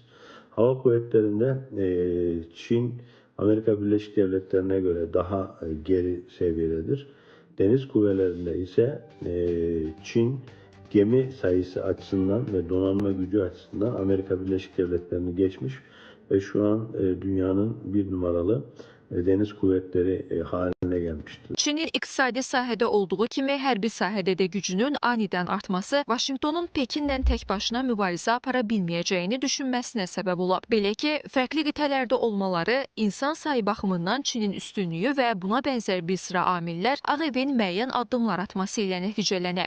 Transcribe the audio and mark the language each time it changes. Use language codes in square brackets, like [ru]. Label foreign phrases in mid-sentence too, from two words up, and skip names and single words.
[tr] Hava kuvvetlerinde Çin Amerika Birleşik Devletleri'ne göre daha geri seviyededir. Deniz kuvvetlerinde ise Çin gemi sayısı açısından ve donanma gücü açısından Amerika Birleşik Devletleri'ni geçmiş ve şu an dünyanın bir numaralı deniz kuvvetleri haline gelmiştir. [az] Çinin iqtisadi sahədə olduğu kimi hərbi sahədə də gücünün anidən artması Vaşinqtonun Pekinlə tək başına mübarizə apara bilməyəcəyini düşünməsinə səbəb olub. Belə ki, fərqli qitələrdə olmaları, insan sayı baxımından Çinin üstünlüyü və buna bənzər bir sıra amillər Ağ Evin müəyyən addımlar atması ilə nəticələnib.